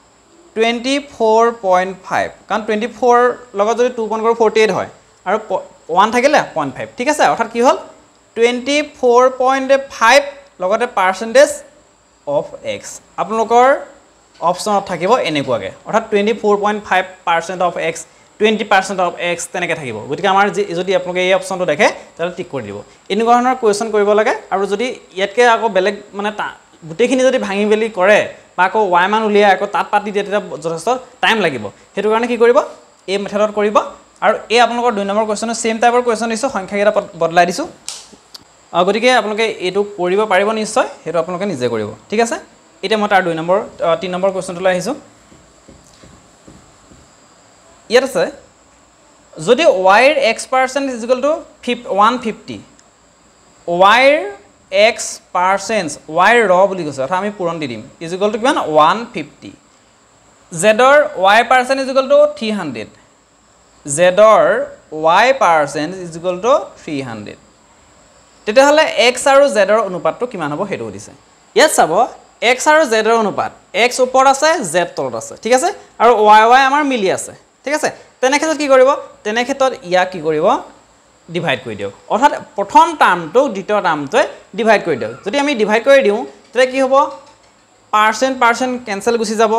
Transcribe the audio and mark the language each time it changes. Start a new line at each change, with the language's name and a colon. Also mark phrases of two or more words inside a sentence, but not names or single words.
Assamese: 24.5 কাৰণ 24 লগত যদি 2 পইণ্ট কৰো 48 হয় আৰু 1 থাকিলে 0.5 ঠিক আছে অৰ্থাৎ কি হ'ল 24.5 লগতে
English: percentage of x
Assamese: আপোনালোকৰ অপচনত থাকিব এনেকুৱাকে অৰ্থাৎ 24.5%
English: of x 20% of x
Assamese: তেনেকে থাকিব গতিকে আমাৰ যদি আপোনালোকে এই অপচনটো দেখে তাহলে টিক কৰি দিব এনেকুৱা ধৰণৰ কোৱেশ্চন কৰিব লাগে আৰু যদি ইয়াতকে আকৌ বেলেগ মানে গুটেখিনি যদি ভাঙি বেলি কৰে বা আকৌ y মান উলিয়া আকৌ তাত পাতি দিয়ে তেতিয়া যথেষ্ট টাইম লাগিব হেতু কাৰণে কি কৰিব এই মেথডত কৰিব আৰু এই আপোনালোকৰ 2 নম্বৰ কোৱেশ্চন
English: same type question
Assamese: দিছো সংখ্যা কেইটা বদলাই দিছো গতিকে আপোনালোকে এটো কৰিব পাৰিব নিশ্চয় হেতু আপোনালোকে নিজে কৰিব ঠিক আছে এটা মই তাৰ 2 নম্বৰ 3 নম্বৰ কোৱেশ্চনটো লৈ আহিছো ইয়াত আছে যদি y এর x%
English: is equal to
Assamese: 150 y এর x% y ৰ বুলি কৈছে অৰ্থাৎ আমি পূৰণ দি দিম
English: is equal to
Assamese: কিমান 150 z ৰ y%
English: is equal to
Assamese: 300 z ৰ y%
English: is equal to
Assamese: 300 তেতিয়া হলে x আৰু z ৰ অনুপাতটো কিমান হ'ব হেতু দিছে ইয়াত চাব x আৰু z ৰ অনুপাত x ওপৰত আছে z তলত আছে ঠিক আছে আৰু y আমাৰ মিলি আছে ঠিক আছে তেনে ক্ষেত্ৰত কি কৰিব তেনে ক্ষেত্ৰত ইয়া কি কৰিব ডিভাইড কৰি দিও অৰ্থাৎ প্ৰথম টাৰ্মটো দ্বিতীয় টাৰ্মটোৱে ডিভাইড কৰি দিও যদি আমি ডিভাইড কৰি দিও তেতিয়া কি হ'ব
English: percent cancel
Assamese: গুছি যাব